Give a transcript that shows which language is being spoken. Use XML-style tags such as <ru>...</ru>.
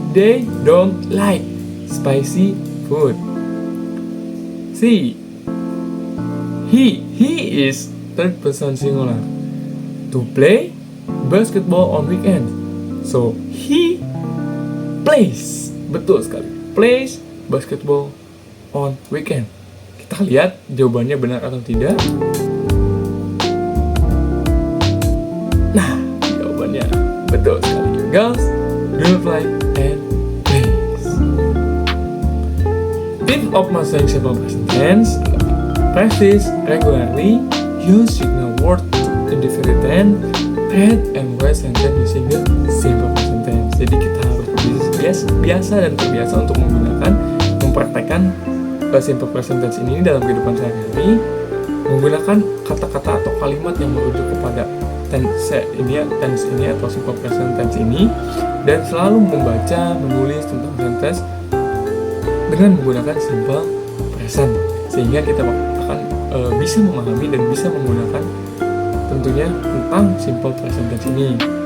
<en>They don't like spicy food. C. He is third person singular. To play basketball on weekend. So he plays.</en> <id>Betul sekali.</id> <en>Plays basketball on weekend.</en> <id>Kita lihat jawabannya benar atau tidak. Nah, jawabannya betul sekali.</id> <en>Girls do play and plays. Tip of mastering simple present tense: practice regularly, use signal word to indicate tense, read and write sentence using the simple present tense.</en> <id>Jadi kita harus biasa dan terbiasa untuk mempraktekkan simple present tense ini dalam kehidupan sehari-hari, menggunakan kata-kata atau kalimat yang merujuk kepada tense ini atau simple present tense ini, dan selalu membaca, menulis tentang sentence dengan menggunakan simple present, sehingga kita akan bisa memahami dan bisa menggunakan tentunya tentang simple present tense ini.</id>